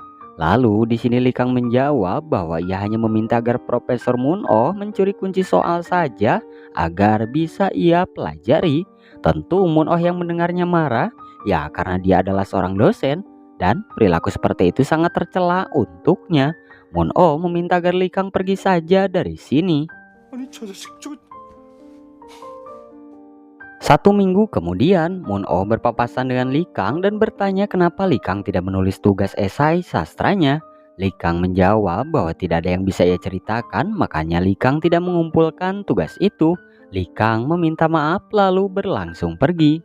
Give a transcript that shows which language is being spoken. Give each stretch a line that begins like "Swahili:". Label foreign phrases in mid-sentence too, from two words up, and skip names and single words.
Indonesian: Lalu di sini Li Kang menjawab bahwa ia hanya meminta agar Profesor Moon Oh mencuri kunci soal saja agar bisa ia pelajari. Tentu Moon Oh yang mendengarnya marah, ya karena dia adalah seorang dosen dan perilaku seperti itu sangat tercela untuknya. Moon Oh meminta agar Li Kang pergi saja dari sini.
Korean: 아니 저 자식 저
Indonesian: 1 minggu kemudian, Moon Oh berpapasan dengan Li Kang dan bertanya kenapa Li Kang tidak menulis tugas esai sastranya. Li Kang menjawab bahwa tidak ada yang bisa ia ceritakan, makanya Li Kang tidak mengumpulkan tugas itu. Li Kang meminta maaf lalu berlangsung pergi.